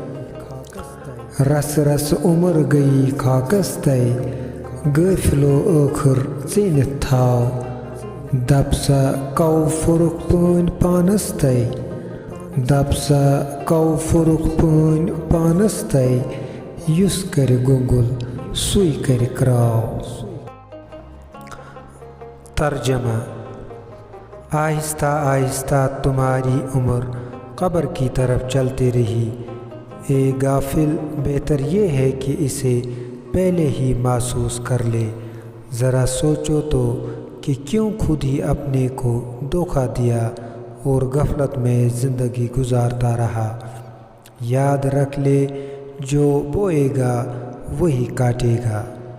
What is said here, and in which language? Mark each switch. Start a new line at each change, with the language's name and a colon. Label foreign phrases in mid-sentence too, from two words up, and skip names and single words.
Kashmiri: رس رس عمر گٔیی خاکس تَے غٲفلو ٲخٕر ژیٖنِتھ تھاو دپ سا کو فُرُکھ پٲنۍ پانس تَے دپ سا کو فُرُکھ پٲنۍ پانس تَے یُس کرِ گۄنٛگُل سُے کرِ کراو
Urdu: ترجمہ آہستہ آہستہ تمہاری عمر قبر کی طرف چلتی رہی اے غافل بہتر یہ ہے کہ اسے پہلے ہی محسوس کر لے ذرا سوچو تو کہ کیوں خود ہی اپنے کو دھوکہ دیا اور غفلت میں زندگی گزارتا رہا یاد رکھ لے جو بوئے گا وہی کاٹے گا